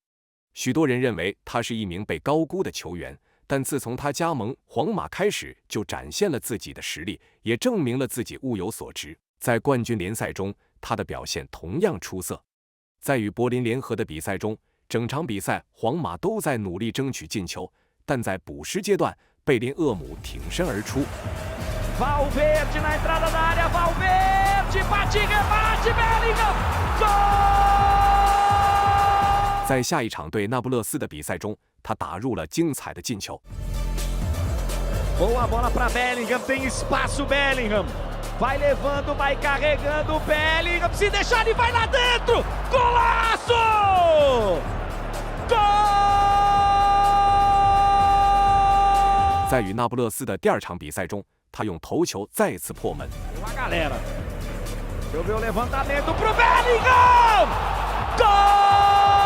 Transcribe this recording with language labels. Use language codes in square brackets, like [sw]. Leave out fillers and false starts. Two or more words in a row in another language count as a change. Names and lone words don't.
[zh] 许多人认为他是一名被高估的球员，但自从他加盟皇马开始，就展现了自己的实力，也证明了自己物有所值。在冠军联赛中，他的表现同样出色。在与柏林联合的比赛中，整场比赛皇马都在努力争取进球，但在补时阶段，贝林厄姆挺身而出。 [pt] Valverde na entrada da área, Valverde bate, rebate, Bellingham, gol! [zh] 在下一场对那不勒斯的比赛中，他打入了精彩的进球。 [pt] Boa bola para Bellingham, tem espaço Bellingham. Vai levando, vai carregando Bellingham, se deixar ele vai lá dentro. Golaço! Gol! [zh] 在与那不勒斯的第2场比赛中，他用头球再次破门。 [pt] A galera. Choveu o levantamento pro Bellingham! Gol!